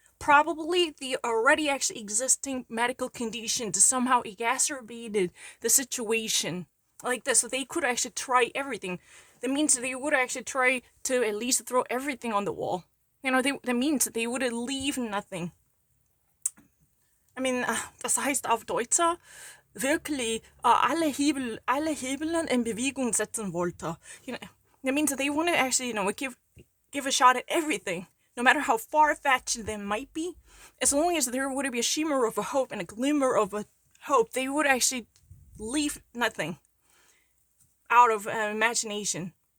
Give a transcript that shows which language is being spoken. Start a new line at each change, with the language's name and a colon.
English: Probably the already actually existing medical conditions somehow exacerbated the situation like this. So they could actually try everything. That means they would actually try to at least throw everything on the wall. That means they would leave nothing.
German: Das heißt auf Deutsch wirklich alle Hebeln in Bewegung setzen wollte.
English: That means that they want to actually, give a shot at everything, no matter how far-fetched they might be. As long as there would be a shimmer of a hope and a glimmer of a hope, they would actually leave nothing out of imagination.